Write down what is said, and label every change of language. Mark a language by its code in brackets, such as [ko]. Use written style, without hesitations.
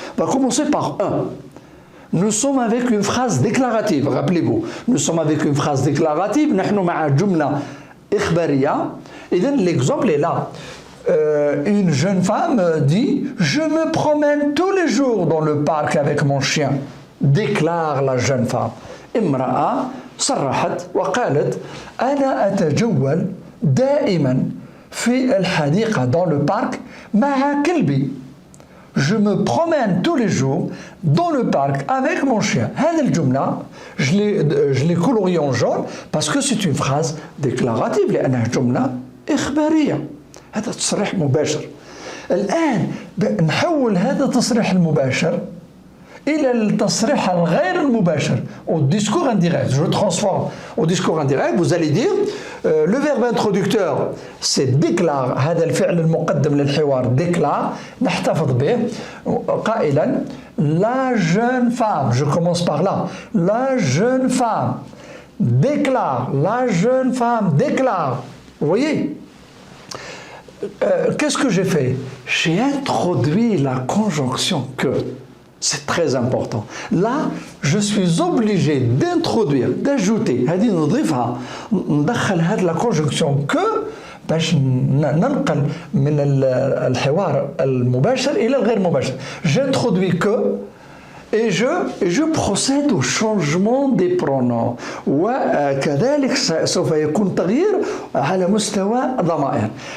[fr] On va commencer par 1. Nous sommes avec une phrase déclarative, rappelez-vous. Nous sommes avec une phrase déclarative. [ar] نحن مع جملة إخبارية. [fr] Et l'exemple est là. Une jeune femme dit « Je me promène tous les jours dans le parc avec mon chien », déclare la jeune femme. [ar] امرأة صرحت وقالت أنا أتجول دائما في الحديقة [fr] dans le parc [ar] مع كلبي. [fr] Je me promène tous les jours dans le parc avec mon chien. [ar] هذه الجملة [fr] je l'ai coloriée en jaune parce que c'est une phrase déclarative [ar] لأنها جملة إخبارية. هذا تصريح مباشر. الآن نحول هذا التصريح المباشر إلى التصريح الغير المباشر [fr] au discours indirect. Je le transforme au discours indirect. Vous allez dire le verbe introducteur c'est déclare. [ar] هذا الفعل المقدم للحوار déclare. نحتفظ به قائلا [fr] la jeune femme. Je commence par là. La jeune femme déclare. La jeune femme déclare. Vous voyez? Qu'est-ce que j'ai fait? J'ai introduit la conjonction que. C'est très important. Là, je suis obligé d'introduire, d'ajouter, [ar] هذه نضيفها ندخل هذه [fr] la conjonction que [ar] باش ننقل من الحوار المباشر إلى الغير مباشر. [fr] J'introduis que et je procède au changement des pronoms. [ar] وكذلك سوف يكون تغيير على مستوى الضمائر.